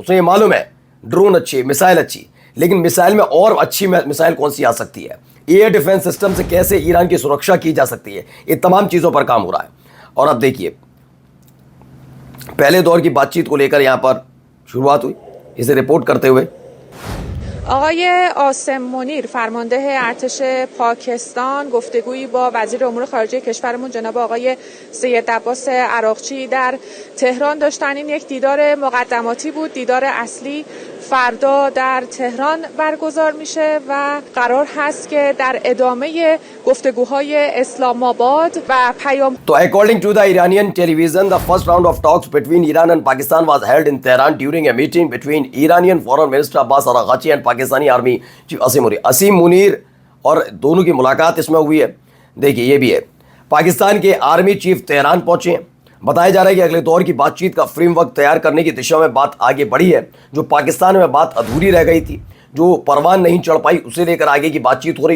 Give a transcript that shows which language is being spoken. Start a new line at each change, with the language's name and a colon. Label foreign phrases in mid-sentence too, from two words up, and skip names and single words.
Hindi: उसे ये मालूम है ड्रोन अच्छे, मिसाइल अच्छी, लेकिन मिसाइल में और अच्छी मिसाइल कौन सी आ सकती है,
English: air defense system
Hindi: से कैसे ईरान की सुरक्षा की जा सकती है, ये तमाम चीज़ों पर काम हो रहा है। और अब देखिए, पहले दौर की बातचीत को लेकर यहाँ पर शुरुआत हुई, इसे रिपोर्ट करते हुए
Persian: آقای عاصم منیر فرمانده ارتش پاکستان گفتگویی با وزیر امور خارجه کشورمون جناب آقای سید عباس عراقچی در تهران داشتن. این یک دیدار مقدماتی بود. دیدار اصلی فردا در تهران برگزار میشه و قرار هست که در ادامه گفتگوهای اسلام آباد و پیام.
English: तो according to the Iranian television, the first round of talks between Iran and Pakistan was held in Tehran during a meeting between Iranian Foreign Minister Abbas Araghchi and Pakistani Army Chief असीम मुनीर
Hindi: और दोनों की मुलाकात इसमें हुई है। देखिए ये भी है, पाकिस्तान के आर्मी चीफ तेहरान पहुंचे हैं। बताया जा रहा है कि अगले दौर की बातचीत का फ्रेमवर्क तैयार करने की दिशा में बात आगे बढ़ी है। जो पाकिस्तान में बात अधूरी रह गई थी, जो परवान नहीं चढ़ पाई, उसे लेकर आगे की बातचीत हो रही है।